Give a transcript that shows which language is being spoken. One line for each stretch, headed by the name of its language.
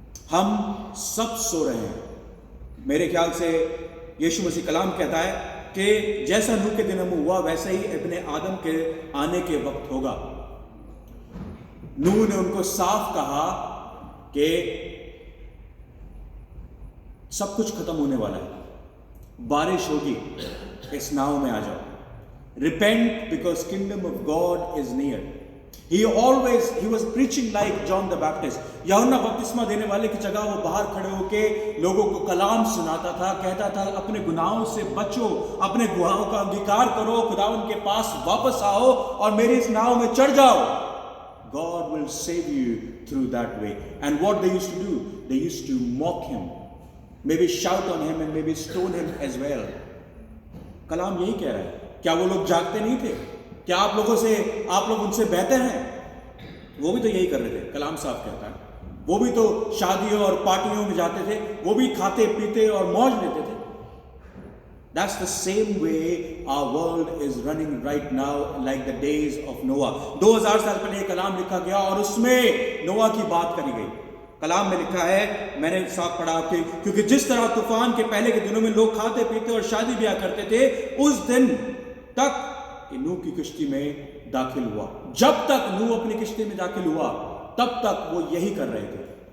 Hindi: हम सब सो रहे हैं। मेरे ख्याल से यीशु मसीह कलाम कहता है कि जैसा नूह के दिनों में हुआ वैसे ही इब्ने आदम के आने के वक्त होगा। नूह ने उनको साफ कहा कि सब कुछ खत्म होने वाला है, बारिश होगी, इस नाव में आ जाओ।
English: Repent because kingdom of God is near. He was preaching like John the Baptist.
Hindi: यूहन्ना बपतिस्मा देने वाले की जगह वो बाहर खड़े होके लोगों को कलाम सुनाता था, कहता था अपने गुनाहों से बचो, अपने गुनाहों का अंगीकार करो, खुदावंद के पास वापस आओ और मेरी इस नाव में चढ़ जाओ।
English: God will save you through that way. And what they used to do? They used to mock him, maybe shout on him and maybe stone him as well.
Hindi: कलाम यही कह रहा है। क्या वो लोग जागते नहीं थे? क्या आप लोग उनसे बेहतर हैं? वो भी तो यही कर रहे थे। कलाम साहब कहता है वो भी तो शादियों और पार्टियों में जाते थे, वो भी खाते पीते और मौज लेते थे।
English: That's the same way our world is running right now, like the days of Noah.
Hindi: 2000 साल पहले कलाम लिखा गया और उसमें नोआ की बात करी गई। कलाम में लिखा है, मैंने साफ पढ़ा कि क्योंकि जिस तरह तूफान के पहले के दिनों में लोग खाते पीते और शादी ब्याह करते थे, उस दिन तक नूह की किश्ती में दाखिल हुआ। जब तक नूह अपनी किश्ती में दाखिल हुआ तब तक वो यही कर रहे थे।